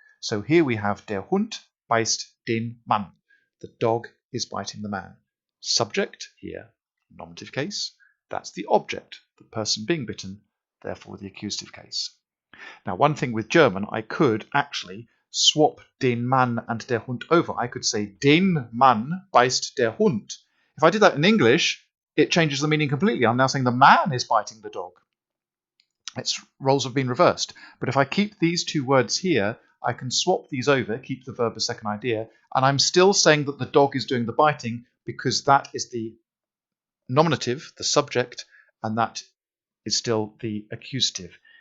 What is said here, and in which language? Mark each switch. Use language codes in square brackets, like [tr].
[en] So here we have [de] der Hund beißt den Mann. [en] The dog is biting the man. Subject here, nominative case. That's the object, the person being bitten, therefore the accusative case. Now one thing with German, I could actually swap [de] den Mann [en] and [de] der Hund [en] over. I could say [de] den Mann beißt der Hund. [en] If I did that in English, it changes the meaning completely. I'm now saying the man is biting the dog. Its roles have been reversed. But if I keep these two words here, I can swap these over, keep the verb as second idea, and I'm still saying that the dog is doing the biting because that is the nominative, the subject, and that is still the accusative.